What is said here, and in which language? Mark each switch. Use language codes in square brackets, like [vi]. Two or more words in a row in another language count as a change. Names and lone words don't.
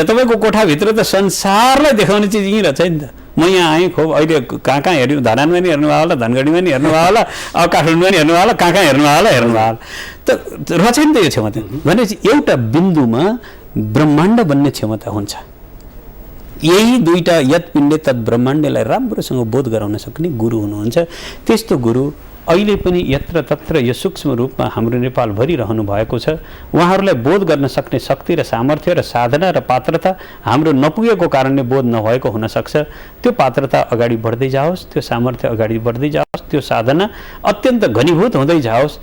[ne] तपाईँको कोठाभित्र त संसारलाई देखाउने चिज यहीँ रहेछ नि त। म यहाँ आएँ, खोप अहिले कहाँ हेर्नु, धरानमा नि हेर्नुभयो होला, धनगढीमा नि हेर्नुभयो होला, अब काठमाडौँमा नि हेर्नुभयो होला, कहाँ हेर्नुभयो होला त रहेछ नि त यो क्षमता। भनेपछि एउटा बिन्दुमा ब्रह्माण्ड बन्ने क्षमता हुन्छ। यही दुईटा [sa] यत पिण्डे तत् ब्रह्माण्डलाई [ne] राम्रोसँग बोध गराउन सक्ने गुरु हुनुहुन्छ। त्यस्तो गुरु अहिले पनि यत्र तत्र यो सूक्ष्म रूपमा हाम्रो नेपालभरि रहनु भएको छ। उहाँहरूलाई बोध गर्न सक्ने शक्ति र सामर्थ्य र साधना र पात्रता हाम्रो नपुगेको कारणले बोध नभएको हुनसक्छ। त्यो पात्रता अगाडि बढ्दै जाओस्, त्यो सामर्थ्य अगाडि बढ्दै जाओस्, त्यो साधना अत्यन्त घनीभूत हुँदै जाओस्।